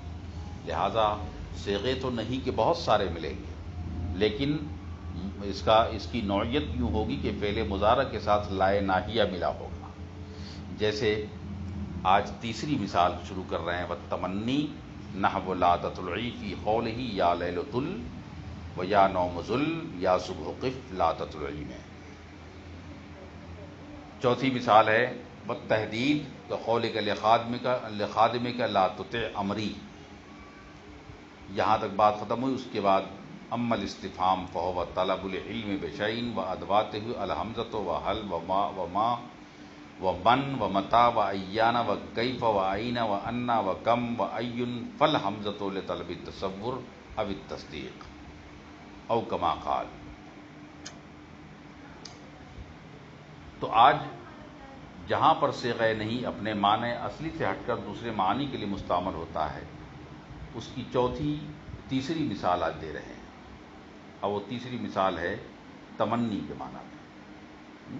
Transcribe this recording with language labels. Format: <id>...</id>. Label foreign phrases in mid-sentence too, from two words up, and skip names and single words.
<ur>لہذا صیغے تو نہیں کہ بہت سارے ملیں گے، لیکن اس کی نوعیت یوں ہوگی کہ فعل مضارع کے ساتھ لائے ناہیہ ملا ہوگا۔ جیسے آج تیسری مثال شروع کر رہے ہیں،</ur> <ar>والتمنی نحو لا تطلعی فی قولہ یا لیل طل و یا نوم ذل یا صبح قف لا تطلعی میں۔</ar> <ur>چوتھی مثال ہے</ur> <ar>والتحدید قولک لخادمک لا تطع امری۔</ar> <ur>یہاں تک بات ختم ہوئی۔ اس کے بعد</ur> <ar>اما الاستفہام فہو طلب العلم بشیء و ادواتہ الحمزۃ و حل و ما و ما و من و متا و ایان و کیف و این و انا و کم و این فالحمزۃ لطلب التصور او التصدیق او کما قال۔</ar> <ur>تو آج جہاں پر صیغہ نہیں اپنے معنی اصلی سے ہٹ کر دوسرے معنی کے لیے مستعمل ہوتا ہے، اس کی تیسری مثال آج دے رہے ہیں، اور وہ تیسری مثال ہے تمنی کے معنی میں۔</ur>